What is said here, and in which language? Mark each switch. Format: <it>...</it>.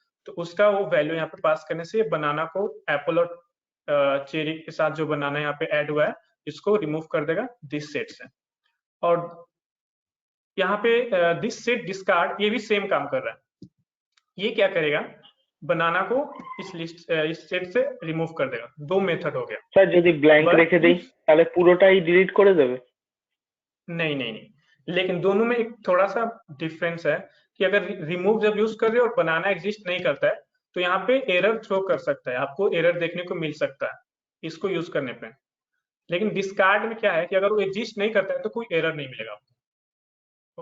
<hi>तो उसका वो वैल्यू यहाँ पे पास करने से बनाना को एप्पल और चेरी के साथ जो बनाना यहाँ पे ऐड हुआ है इसको रिमूव कर देगा दिस सेट से। और यहाँ पे दिस सेट डिस्कार्ड ये भी सेम काम कर रहा है। ये क्या करेगा, बनाना को इस लिस्ट इस सेट से रिमूव कर देगा। दो मेथड हो गया।</hi> <bn>স্যার যদি ব্ল্যাঙ্ক রেখে দেই তাহলে পুরোটাই ডিলিট করে দেবে?</bn> <hi>नहीं नहीं नहीं, लेकिन दोनों में एक थोड़ा सा डिफरेंस है कि अगर रिमूव जब यूज कर रहे हो और बनाना एग्जिस्ट नहीं करता है तो यहाँ पे एरर थ्रो कर सकता है, आपको एरर देखने को मिल सकता है इसको यूज करने पे। लेकिन डिस्कार्ड में क्या है कि अगर वो एग्जिस्ट नहीं करता है तो कोई एरर नहीं मिलेगा आपको।</hi>